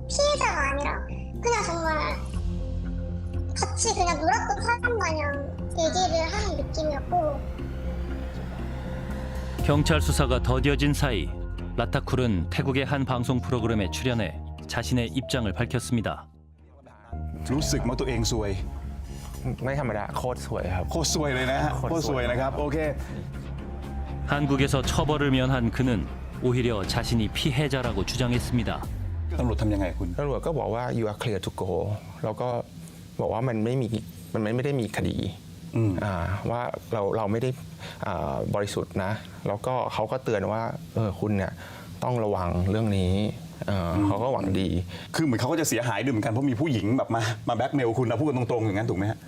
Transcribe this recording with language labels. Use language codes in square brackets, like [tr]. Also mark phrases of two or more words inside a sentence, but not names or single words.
[ko] 피해자가 아니라 그냥 정말 같이 그냥 놀았던 사람 마냥 얘기를 하는 느낌이었고. 경찰 수사가 더뎌진 사이 라타쿨은 태국의 한 방송 프로그램에 출연해 자신의 입장을 밝혔습니다. [th] รู้สึกว่าตัวเองซวย ไม่ธรรมดาโคตรสวยครับ โคตรซวยเลยนะฮะโคตรซวยนะครับโอเค [ko] 한국에서 처벌을 면한 그는 오히려 자신이 피해자라고 주장했습니다. [th] ตำรวจทำยังไงคุณ ตำรวจก็บอกว่า [en] you are clear to go [th] แล้วก็บอกว่ามันไม่ได้มีคดีว่าเราไม่ได้บริสุทธิ์นะแล้วก็เขาก็เตือนว่าคุณเนี่ยต้องระวังเรื่องนี้เขาก็หวังดี คือเหมือนเขาก็จะเสียหายด้วยเหมือนกันเพราะมีผู้หญิงแบบมาแบล็กเมลคุณนะพูดกันตรงๆอย่างนั้นถูกไหมฮะ